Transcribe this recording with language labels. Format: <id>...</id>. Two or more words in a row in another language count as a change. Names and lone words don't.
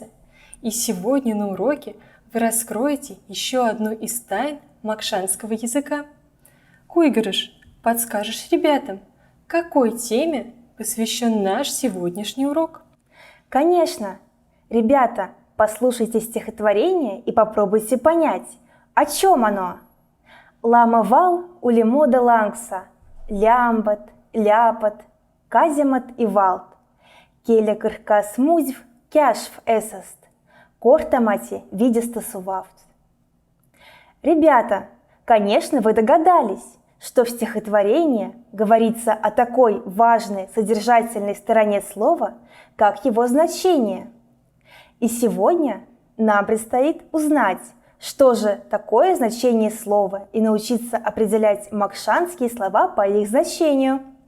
<ru>И сегодня на уроке вы раскроете еще одну из тайн макшанского языка. Куйгарыш, подскажешь ребятам, какой теме посвящен наш сегодняшний урок? Конечно. Ребята, послушайте стихотворение и попробуйте понять, о чем оно.</ru> <mdf>Ламавал улимода лангса, лямбат, ляпат, каземат и валт, келя кырка смузв, кяшв эсаст, кортамати видеста сувавт.</mdf> <ru>Ребята, конечно, вы догадались, что в стихотворении говорится о такой важной содержательной стороне слова, как его значение. И сегодня нам предстоит узнать, что же такое значение слова и научиться определять макшанские слова по их значению.</ru>